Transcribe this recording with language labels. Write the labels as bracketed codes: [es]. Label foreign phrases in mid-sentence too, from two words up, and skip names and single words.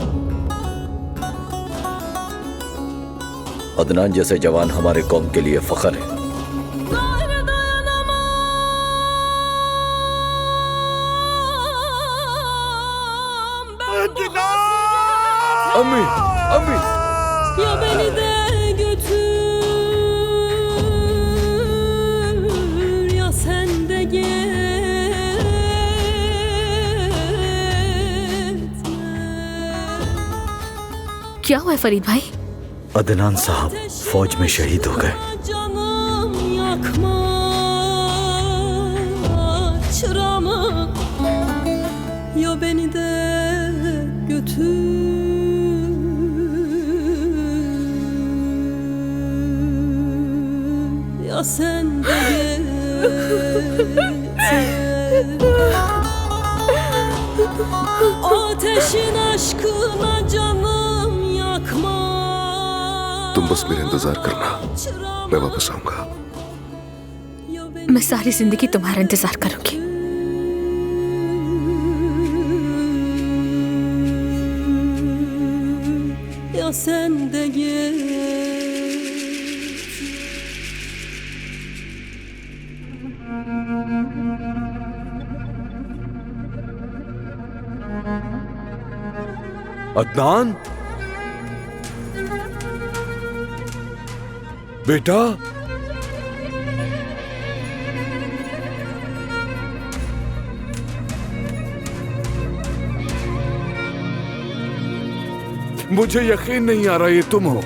[hi] अदनान जैसे जवान हमारे कौम के लिए फख्र है। अम्मी, अम्मी, [tr] Ya beni de götür ya sen de gitme. [hi] क्या हुआ है फरीद भाई? अदनान साहब फौज में शहीद हो गए। [tr] Canım yakma çıramı ya beni de götür ya sen de gitme. Ateşin aşkına canım yakma. [hi] तुम बस मेरा इंतजार करना, मैं वापस आऊंगा। मैं सारी जिंदगी तुम्हारा इंतजार करूंगी। [tr] Ya sen de git. [hi] अदनान, बेटा, मुझे यकीन नहीं आ रहा ये तुम हो।